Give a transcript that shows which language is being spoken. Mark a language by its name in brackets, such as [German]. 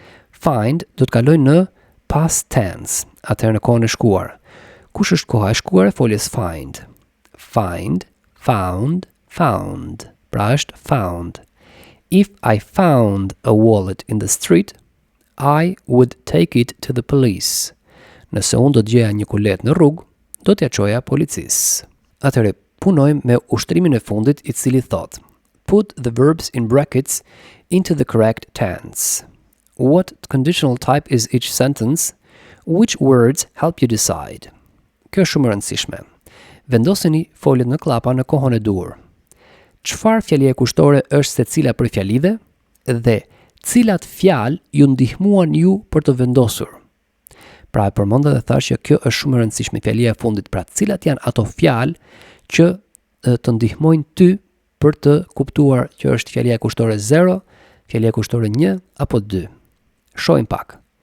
[Albanian] Find do të kaloj në past tense, atëherë në kohën e shkuar. Kush është koha e shkuar e foljes find? Find, found, found. Pra është found. [English] If I found a wallet in the street, I would take it to the police. [Albanian] Nëse unë do të gjeja një kulet në rrugë, do t'ja çoja policisë. Atëherë punojmë me ushtrimin e fundit i cili thot: [English] Put the verbs in brackets into the correct tense. What conditional type is each sentence? Which words help you decide? [Albanian] Kjo është shumë e rëndësishme. Vendoseni foljet në klapa në kohën e duhur. Çfarë fjalie kushtore është secila prej fjalive dhe cilat fjalë ju ndihmuan ju për të vendosur? Pra e përmenda dhe thash që kjo është shumë e rëndësishme, fjalia e fundit, pra cilat janë ato fjalë që të ndihmojnë ty për të kuptuar që është fjalia kushtore 0, fjalia kushtore 1 apo 2. Shohim pak.